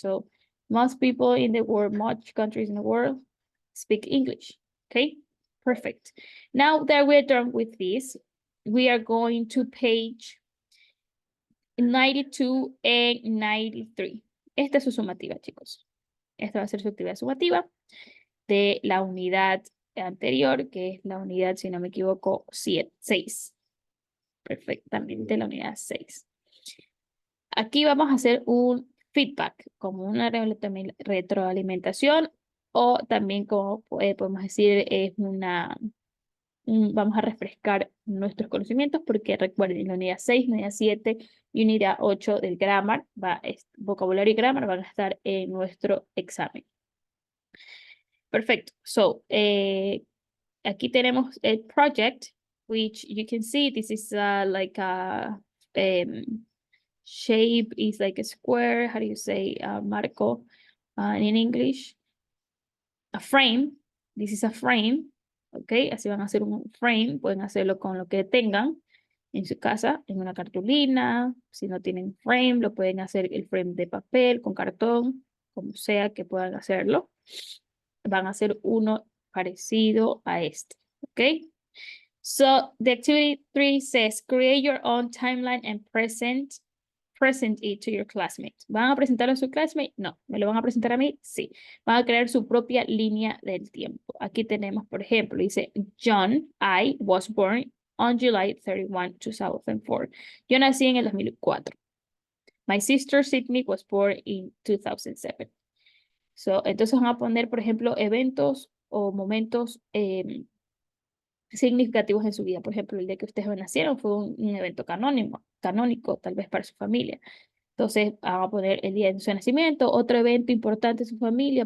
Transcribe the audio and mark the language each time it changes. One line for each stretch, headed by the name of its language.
English: So most people in the world, much countries in the world speak English. Okay, perfect. Now that we're done with this, we are going to page 92 and 93.
Spanish: Esta es su sumativa, chicos. Esta va a ser su actividad sumativa de la unidad anterior, que es la unidad, si no me equivoco, 6. Perfectamente, la unidad 6. Aquí vamos a hacer un feedback, como una retroalimentación, o también, como podemos decir, es vamos a refrescar nuestros conocimientos, porque recuerden, la unidad 6, unidad 7 y unidad 8 del grammar, vocabulario y grammar van a estar en nuestro examen. Perfecto.
English: So,
Spanish: aquí tenemos el
English: project, which you can see this is like a shape is like a square. How do you say marco in English? A frame. This is a frame.
Spanish: Ok, así van a hacer un frame. Pueden hacerlo con lo que tengan en su casa, en una cartulina. Si no tienen frame, lo pueden hacer el frame de papel, con cartón, como sea que puedan hacerlo. Van a hacer uno parecido a este. Ok.
English: So the activity 3 says, create your own timeline and present it to your classmate.
Spanish: ¿Van a presentarlo a su classmate? No. ¿Me lo van a presentar a mí? Sí. Van a crear su propia línea del tiempo. Aquí tenemos, por ejemplo, dice,
English: John, I was born on July 31, 2004.
Spanish: Yo nací en el 2004.
English: My sister Sydney was born in 2007.
Spanish: So, entonces van a poner, por ejemplo, eventos o momentos significativos en su vida. Por ejemplo, el día que ustedes nacieron fue un evento canónico, tal vez para su familia. Entonces, van a poner el día de su nacimiento, otro evento importante en su familia.